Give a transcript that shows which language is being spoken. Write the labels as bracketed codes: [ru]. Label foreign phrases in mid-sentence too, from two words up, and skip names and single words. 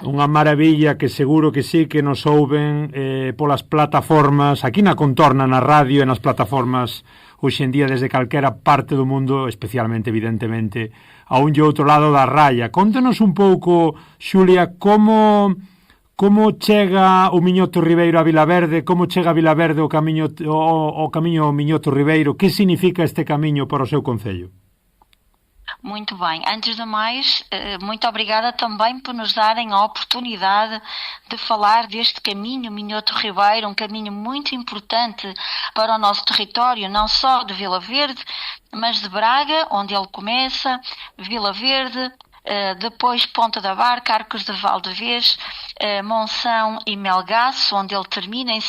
[gl] Unha maravilla que seguro que sí que nos ouven polas plataformas, aquí na Contorna, na radio e nas plataformas hoxe en día desde calquera parte do mundo, especialmente, evidentemente, a un e outro lado da raya. Contanos un pouco, Xulia, como chega o Miñoto Ribeiro a Vilaverde, como chega a Vilaverde o camiño Miñoto Ribeiro, que significa este camiño para o seu concello? [pt] Muito bem. Antes de mais, muito obrigada também por nos darem a oportunidade de falar deste caminho Miñoto Ribeiro, um caminho muito importante para o nosso território, não só de Vila Verde, mas de Braga, onde ele começa, Vila Verde, depois Ponta da Barca, Arcos de Valdevez, Monção e Melgaço, onde ele termina em